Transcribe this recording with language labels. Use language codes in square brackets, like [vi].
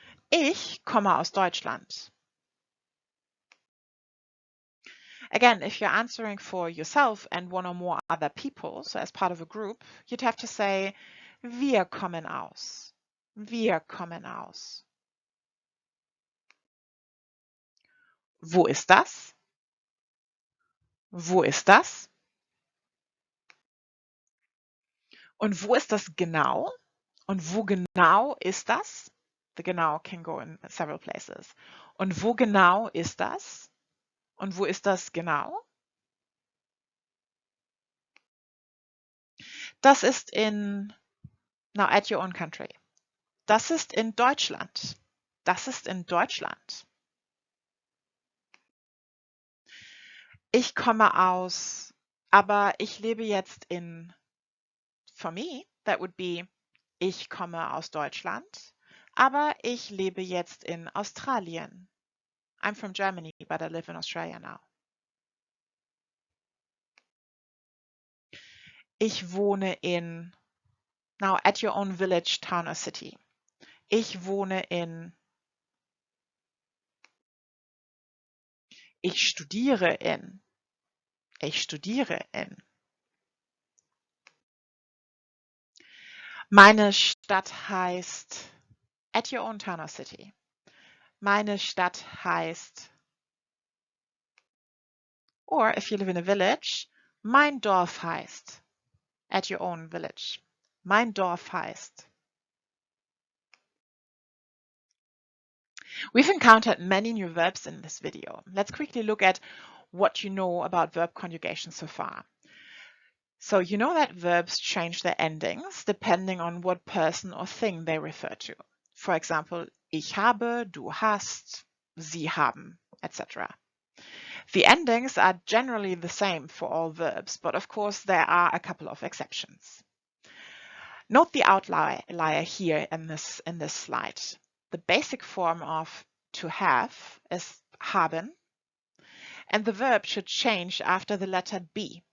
[de] Ich komme aus Deutschland. [en] Again, if you're answering for yourself and one or more other people, so as part of a group, you'd have to say, [de] wir kommen aus. Wir kommen aus. Wo ist das? Wo ist das? Und wo ist das genau? Und wo genau ist das? [en] The genau can go in several places. [de] Und wo genau ist das? Und wo ist das genau? Das ist in, [en] now at your own country. [de] Das ist in Deutschland. Das ist in Deutschland. Ich komme aus, aber ich lebe jetzt in, [en] for me, that would be, [de] ich komme aus Deutschland, aber ich lebe jetzt in Australien. [en] I'm from Germany, but I live in Australia now. [de] Ich wohne in, [en] now at your own village, town or city. [de] Ich wohne in, ich studiere in, ich studiere in. Meine Stadt heißt, [en] at your own town or city. [de] Meine Stadt heißt, [en] or if you live in a village, [de] mein Dorf heißt, [en] at your own village. [de] Mein Dorf heißt. [en] We've encountered many new verbs in this video. Let's quickly look at what you know about verb conjugation so far. So you know that verbs change their endings depending on what person or thing they refer to. For example, [de] ich habe, du hast, sie haben, etc. [en] The endings are generally the same for all verbs, but of course there are a couple of exceptions. Note the outlier here in this slide. The basic form of to have is haben, and the verb should change after the letter B.